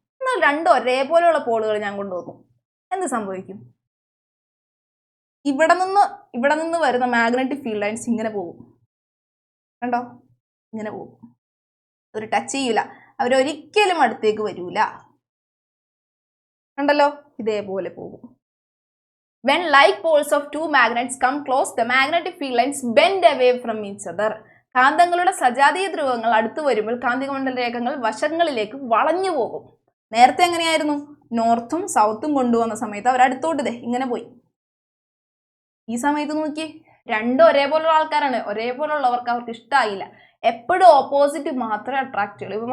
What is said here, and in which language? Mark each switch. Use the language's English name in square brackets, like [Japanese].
[Malayalam] എന്നാൽ രണ്ടും ഒരേപോലെയുള്ള പോളുകൾ ഞാൻ കൊണ്ടുവന്നു, എന്ത് സംഭവിക്കും? ഇവിടെ നിന്ന് വരുന്ന മാഗ്നറ്റിക് ഫീൽഡ് ലൈൻസ് ഇങ്ങനെ പോകും. കണ്ടോ, ഇങ്ങനെ പോകും. ഒരു ടച്ച് ചെയ്യൂല, അവരൊരിക്കലും അടുത്തേക്ക് വരൂല. കണ്ടല്ലോ, ഇതേപോലെ പോകും. [English] When like poles of two magnets come close, the magnetic field lines bend away from each other. [Malayalam] കാന്തങ്ങളുടെ സജാതീയ ധ്രുവങ്ങൾ അടുത്തു വരുമ്പോൾ കാന്തിക മണ്ഡല രേഖകൾ വശങ്ങളിലേക്ക് വളഞ്ഞു പോകും. നേരത്തെ എങ്ങനെയായിരുന്നു? നോർത്തും സൗത്തും കൊണ്ടുവന്ന സമയത്ത് അവരടുത്തോട്ട് ഇങ്ങനെ പോയി. ഈ സമയത്ത് നോക്കി, രണ്ടും ഒരേപോലുള്ള ആൾക്കാരാണ്. ഒരേപോലുള്ളവർക്ക് അവർക്ക് ഇഷ്ടമായില്ല. എപ്പോഴും ഓപ്പോസിറ്റ് മാത്രമേ അട്രാക്ട് ചെയ്യുള്ളൂ.